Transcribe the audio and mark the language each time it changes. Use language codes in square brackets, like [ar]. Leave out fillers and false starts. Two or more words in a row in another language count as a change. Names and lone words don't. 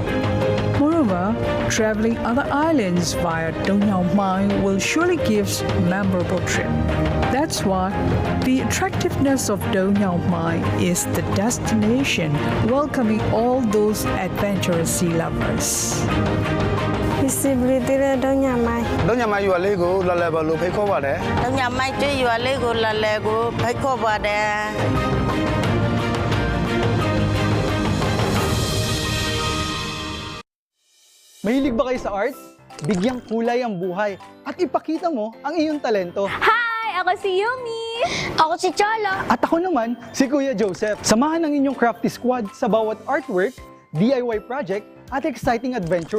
[en] Moreover, traveling other islands via Dong Nhao Mai will surely give memorable trip. That's why the attractiveness of Dong Nhao Mai is the destination welcoming all those adventurous sea lovers. [my] Visibility တဲ့ Dong Nhao Mai ဒုညမိုင်ရွာလေးကိုလာလဲပါလို့ဖိတ်ခေါ်ပါတယ် Dong Nhao Mai ကျွေးရွာလေးကိုလာလဲကိုဖိတ်ခေါ်ပါတယ် [tl] Mahilig ba kayo sa arts? Bigyang kulay ang buhay at ipakita mo ang iyong talento. Hi! Ako si Yumi! Ako si Chola. At ako naman, si Kuya Joseph. Samahan ang inyong [en] crafty squad [tl] sa bawat artwork, [en] DIY project [tl] at [en] exciting adventure.